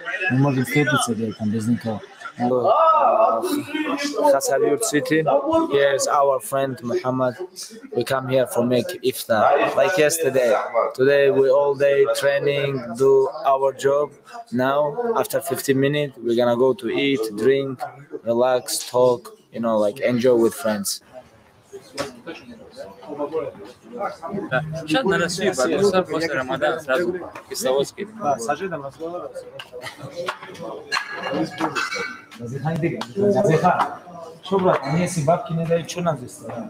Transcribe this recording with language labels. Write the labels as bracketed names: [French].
[Russian] Мы можем встретиться где-то там без никого. [English] Khabib City. Here's our friend Muhammad. We come here for make iftar like yesterday. Today we all day training, do our job. Now after 15 minutes we're gonna go to eat, drink, relax, talk, you know, like enjoy with friends. [Russian] Сейчас на Россию подписал после Рамадана сразу Кисловодский. Да, с Ажидом разговаривал. Что, брат, мне если бабки не дают, что нам здесь?